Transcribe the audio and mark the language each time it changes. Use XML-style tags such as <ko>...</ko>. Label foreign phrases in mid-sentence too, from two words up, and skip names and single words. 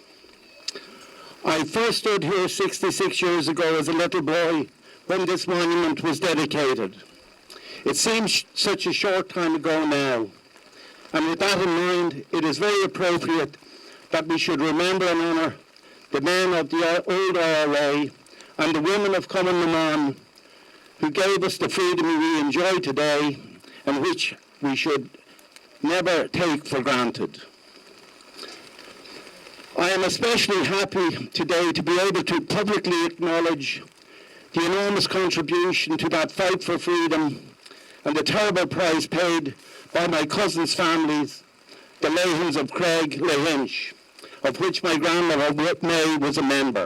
<en>I first stood here 66 years ago as a little boy when this monument was dedicated. It seems such a short time ago now, and with that in mind, it is very appropriate that we should remember and honour the men of the old IRA and the women of Cumann na mBan who gave us the freedom we enjoy today and which we should never take for granted. I am especially happy today to be able to publicly acknowledge the enormous contribution to that fight for freedom and the terrible price paid by my cousins' families, the Lehans of Craig Lahinch, of which my grandmother May was a member.</en>